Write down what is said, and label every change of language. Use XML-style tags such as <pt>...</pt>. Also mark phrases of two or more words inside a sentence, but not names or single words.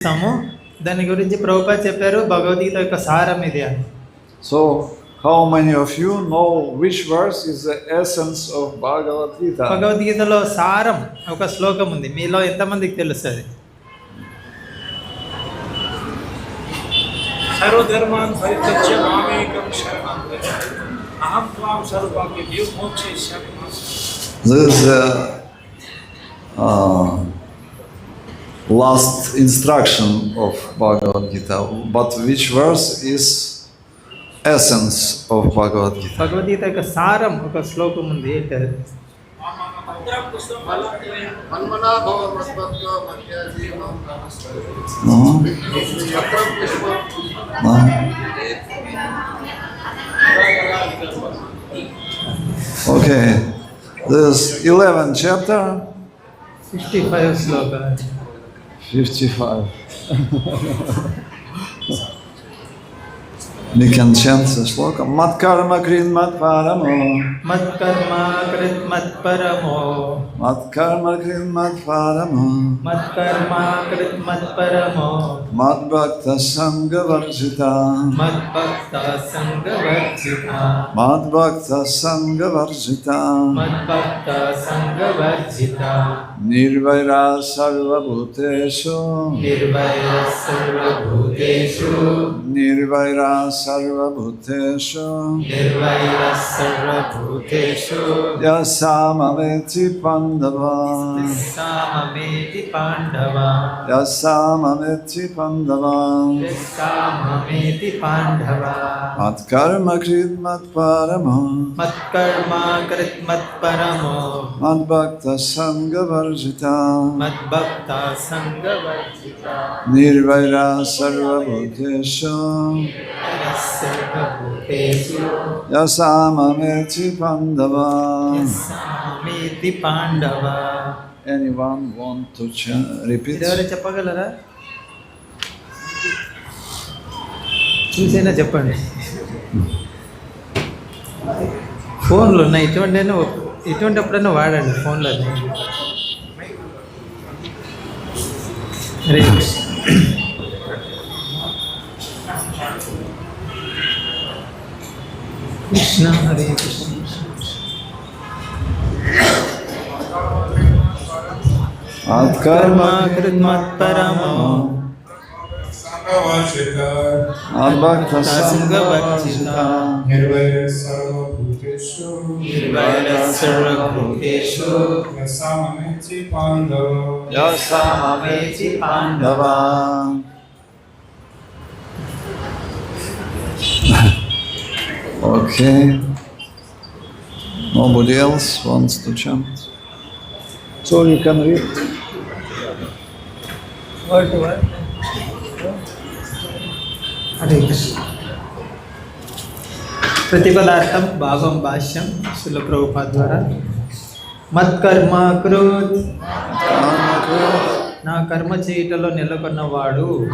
<te>దాని గురించి ప్రభుపాద చెప్పారు భగవద్గీత యొక్క సారం ఇది అని.</te> <en>So how many of you know which verse is the essence of Bhagavad-gita?</en> <te>భగవద్గీతలో సారం ఒక శ్లోకం ఉంది, మీలో ఎంతమందికి తెలుస్తుంది?</te> <sa>సర్వధర్మాన్ పరిత్యజ్య మామేకం శరణం వ్రజ అహం త్వాం సర్వపాపేభ్యో మోక్షయిష్యామి.</sa> <en>This is the last instruction of Bhagavad-gita. But which verse is essence of Bhagavad-gita?</en> <te>భగవద్గీత యొక్క సారం ఒక శ్లోకం ఉంది, ఏంటది?</te> <en>Okay, this 11th chapter,</en> <te>55 శ్లోక. 55.</te> <en>We can chant the sloka.</en> <sa>मत् कर्म कृत् मत् परमो. మత్ కర్మ కృత్ మత్ పరమో. मत् कर्म कृत् मत् परमो. మత్ కర్మ కృత్ మత్ పరమో. मत् भक्त सङ्ग वर्जित. మత్ భక్త సంగ వర్జిత. मत् भक्त सङ्ग वर्जित. మత్ భక్త సంగ వర్జిత. निर्वैर सर्व भूतेषु. నిర్వైర సర్వభూతేషు. निर्वैर सर्व भूतेषु. నిర్వైర సర్వభూతేషు. यसमामेति पाण्डव. సామమేతి పాండవ. यसमामेति पाण्डव. సామమేతి పాండవ. मत् कर्म कृत् मत् परमो. మత్ కర్మ కృత్ మత్ పరమో. मत् भक्त सङ्ग वर्जित. మత్ భక్త సంగ వర్జిత. निर्वैर सर्व भूतेषु. సర్వభూతేషు. यसमामेति पाण्डव. సామేతి పాండవ.</sa> <en>Anyone want to repeat?</en> <te>ఎవరైనా చెప్పగలరా? చూసైనా చెప్పండి. ఫోన్లు ఉన్నాయి, ఇటువంటి ఎప్పుడైనా వాడండి ఫోన్లో. హరే కృష్ణ. కృష్ణ హరే కృష్ణ.</te> <sa>Mat కర్మ karma కృత్ మత్ పరమో. मत् भक्त సంగ sangha వర్జిత. varjita. నిర్వైర సర్వభూతేషు. Yasamameti సామమేతి పాండవ. pandava.</sa> <en>Okay. Nobody else wants to chant? So you can read.</en> <te>హరే కృష్ణ. ప్రతిపదార్థం భావం భాష్యం శ్రీల ప్రభుపాద ద్వారా.</te> <sa>మత్కర్మ కృత్.</sa> <te>నా కర్మ చేయుటలో నెలకొన్నవాడు.</te>